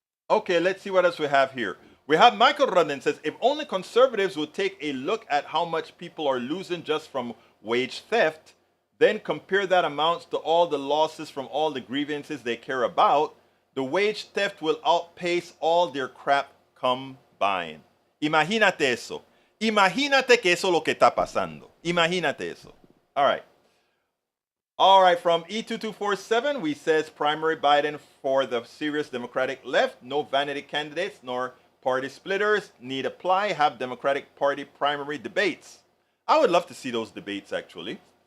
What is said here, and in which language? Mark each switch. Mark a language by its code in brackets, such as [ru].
[en] Okay, let's see what else we have here. We have Michael Rudden says, if only conservatives would take a look at how much people are losing just from wage theft, then compare that amounts to all the losses from all the grievances they care about, the wage theft will outpace all their crap combined. [es] Imagínate eso. Imagínate que eso es lo que está pasando. Imagínate eso. [en] All right. All right, from E2247, we says primary Biden for the serious Democratic left. No vanity candidates nor party splitters need apply. Have Democratic Party primary debates. I would love to see those debates, actually.